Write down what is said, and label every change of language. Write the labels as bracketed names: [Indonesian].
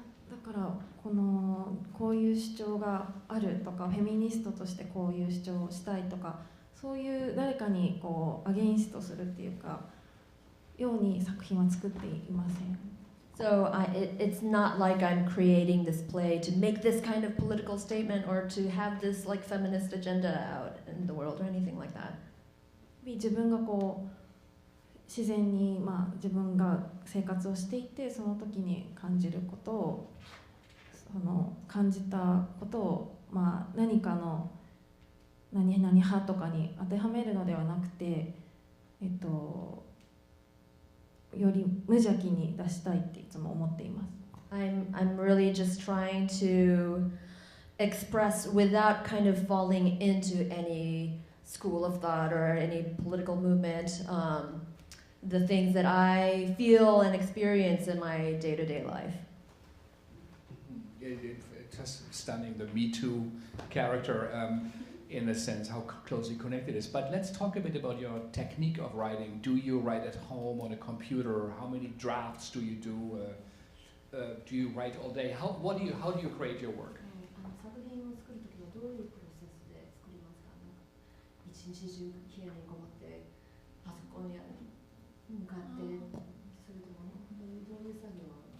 [Japanese] だからこういう主張があるとか、フェミニストとしてこういう主張をしたいとか、そういう誰かにアゲインストするっていうかように作品は作っていません。 [English] So it's not like I'm creating this play to make this kind of political statement or to have this like feminist agenda out in the world or anything like that. [Japanese] 自分が自然に自分が生活をしていて、その時に感じることを感じたことを何かの何々派とかに当てはめるのではなくて、より無邪気に出したいっていつも思っています。 [English] I'm really just trying to express without kind of falling into any school of thought or any political movement, the things that I feel and experience in my day-to-day life. It's just stunning, the Me Too character, in a sense, how closely connected it is. But let's talk a bit about your technique of writing. Do you write at home on a computer? How many drafts do you do? Do you write all day? How do you create your work? [Japanese] 作品を作るときはどういうプロセスで作りますか？一日中部屋にこもってパソコンに向かってそれともどういう作業を